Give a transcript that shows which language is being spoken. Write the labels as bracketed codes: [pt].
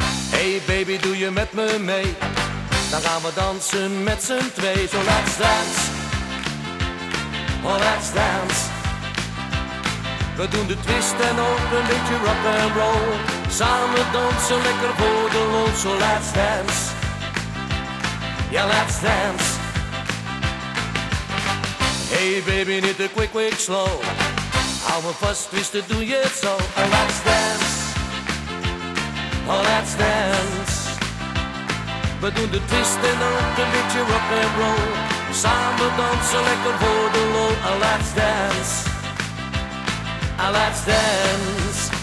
[nl] Hey baby, doe je met me mee? Dan gaan we dansen met z'n twee. [en] So let's dance, oh let's dance. [nl] We doen de twist en ook een beetje rock and roll. Samen dansen lekker voor de lol. [en] So let's dance, yeah let's dance. [nl] Hey baby, niet te [en] quick, quick, slow. [nl] Hou me vast, twisten, doe je het zo. [en] And let's dance, oh let's dance. [nl] We doen de twist en ook een beetje rock and roll. Samen dansen lekker voor de lol. [en] And let's dance, and let's dance.